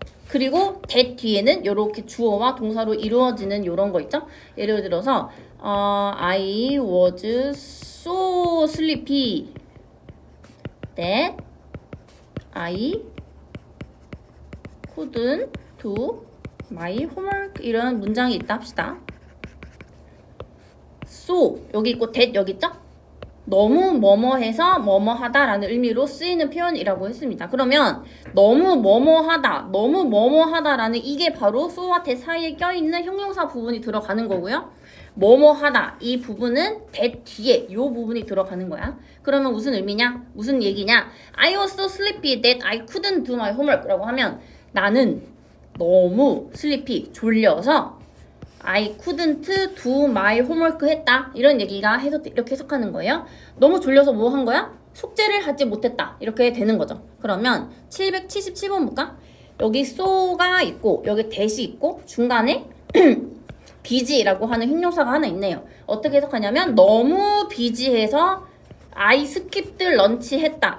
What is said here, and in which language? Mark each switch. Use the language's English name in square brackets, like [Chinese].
[Korean] 그리고 that 뒤에는 이렇게 주어와 동사로 이루어지는 이런 거 있죠? 예를 들어서 [English] I was so sleepy that I couldn't do my homework [Korean] 이런 문장이 있다 합시다. so 여기 있고 that 여기 있죠? 너무 뭐뭐해서 뭐뭐하다라는 의미로 쓰이는 표현이라고 했습니다. 그러면 너무 뭐뭐하다라는 이게 바로 so와 that 사이에 껴있는 형용사 부분이 들어가는 거고요. 뭐뭐하다 이 부분은 that 뒤에 이 부분이 들어가는 거야. 그러면 무슨 의미냐? 무슨 얘기냐? [English] I was so sleepy that I couldn't do my homework [Korean] 라고 하면 나는 너무 [English] sleepy [Korean] 졸려서 [English] I couldn't do my homework [Korean] 했다. 이런 얘기가 이렇게 해석하는 거예요. 너무 졸려서 뭐 한 거야? 숙제를 하지 못했다. 이렇게 되는 거죠. 그러면 777번 볼까? 여기 so가 있고 여기 that이 있고 중간에 busy라고 하는 형용사가 하나 있네요. 어떻게 해석하냐면 너무 busy해서 [English] I skipped lunch [Korean] 했다.